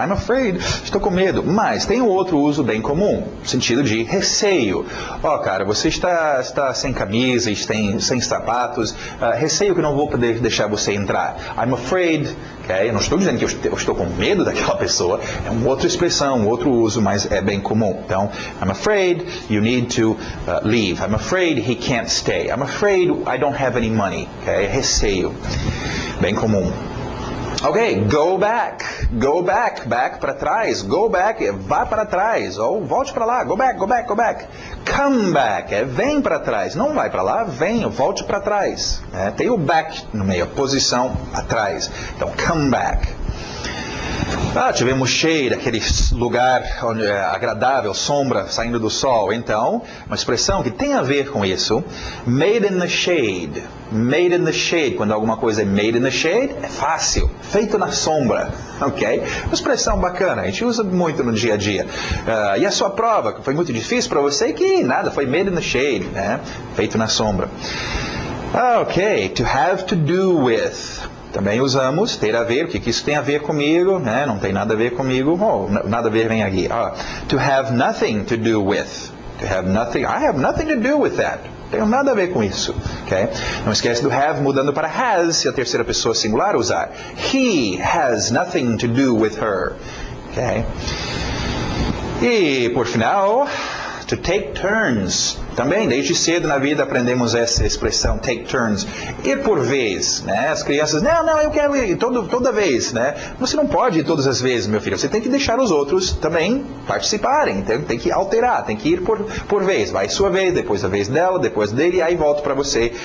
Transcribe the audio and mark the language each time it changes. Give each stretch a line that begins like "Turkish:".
English: I'm afraid,
Portuguese: estou com medo. Mas tem um outro uso bem comum, no sentido de receio. Cara, você está sem camisa, sem sapatos, receio que não vou poder deixar você entrar.
English: I'm afraid, ok?
Portuguese: Eu não estou dizendo que eu estou com medo daquela pessoa, é uma outra expressão, um outro uso, mas é bem comum.
English: Então, I'm afraid you need to leave. I'm afraid he can't stay. I'm afraid I don't have any money, ok?
Portuguese: Receio. Bem comum.
English: Ok, go back, back
Portuguese: para trás,
English: go back,
Portuguese: vá para trás, ou volte para lá,
English: go back, come back,
Portuguese: vem para trás, não vai para lá, vem, volte para trás, tem o back no meio, posição atrás, então
English: come back.
Portuguese: Tivemos shade, aquele lugar agradável, sombra saindo do sol. Então, uma expressão que tem a ver com isso,
English: made in the shade. Made in the shade,
Portuguese: quando alguma coisa é
English: made in the shade,
Portuguese: é fácil, feito na sombra, ok? Uma expressão bacana, a gente usa muito no dia a dia. E a sua prova, que foi muito difícil para você, que nada, foi
English: made in the shade,
Portuguese: né? Feito na sombra.
English: Ok, to have to do with.
Portuguese: Também usamos ter a ver, o que isso tem a ver comigo, né? Não tem nada a ver comigo, nada a ver vem aqui.
English: To have nothing to do with. To have nothing, I have nothing to do with that.
Portuguese: Não tenho nada a ver com isso, ok? Não esquece do have mudando para has, se a terceira pessoa singular usar.
English: He has nothing to do with her, ok?
Portuguese: E, por final,
English: to take turns.
Portuguese: Também, desde cedo na vida aprendemos essa expressão,
English: take turns.
Portuguese: Ir por vez, né? As crianças, não, eu quero ir toda vez, né? Você não pode ir todas as vezes, meu filho. Você tem que deixar os outros também participarem. Tem que alterar, tem que ir por vez. Vai sua vez, depois a vez dela, depois dele, e aí volta para você.